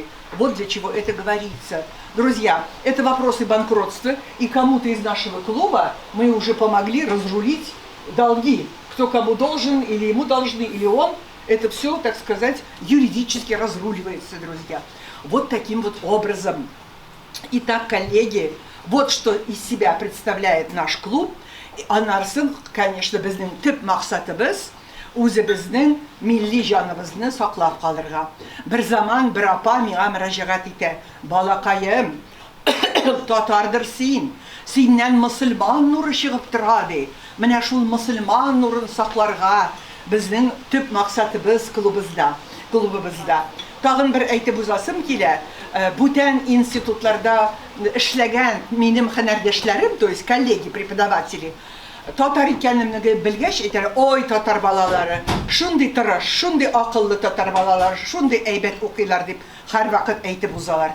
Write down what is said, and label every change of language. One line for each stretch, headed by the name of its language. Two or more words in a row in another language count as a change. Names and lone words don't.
Russian: Вот для чего это говорится. Друзья, это вопросы банкротства, и кому-то из нашего клуба мы уже помогли разрулить долги. Кто кому должен, или ему должны, или он. Это все, так сказать, юридически разруливается, друзья. Вот таким вот образом. Итак, коллеги, вот что из себя представляет наш клуб.
Tatar: Анарсын, конечно, безнең төп максатыбыз үзебезнең милли җаныбызны саклап калырга. Бер заман бер апа миңа мөрәҗәгать итә. Балакаем, татардыр син, синнән мөселман нуры чыгып тора ди. Менә шул мөселман нурын сакларга безнең төп максатыбыз клубыбызда. Тагын бер әйтеп узасым килә. Бүтән институтларда эшләгән минем һөнәрдәшләрем,
Russian: то есть коллеги, преподаватели,
Tatar: татар икәнемне белгәч әйтәләр: "Ой, татар балалары, шундый тырыш, шундый акыллы татар балалары, шундый әйбәт укыйлар" дип һәрвакыт әйтеп узалар.